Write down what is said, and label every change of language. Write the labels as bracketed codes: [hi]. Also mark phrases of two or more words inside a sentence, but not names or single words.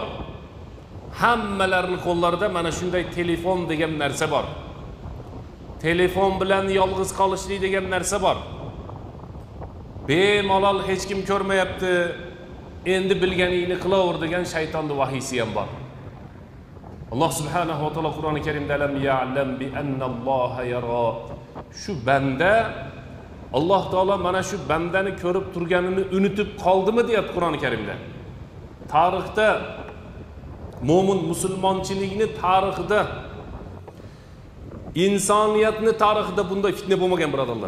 [uz] Hammalarining qo'llarida mana shunday telefon degan narsa bor. Telefon bilan yolg'iz qolishlik degan narsa bor. Bemalol hech kim ko'rmayapti. Endi bilganingni qilaver degan shaytonning vahiysi ham bor. [ar] الله سبحانه وتعالى Qur'oni Karimda ألم يعلم بأن الله يرى. [uz] Shu banda Alloh taolo mana shu bandani ko'rib turganini unutib qoldimi deyapti Qur'oni Karimda. Tarixda mo'min musulmonchilikni tarixida, insoniyatni tarixida bunday fitna bo'lmagan birodarlar.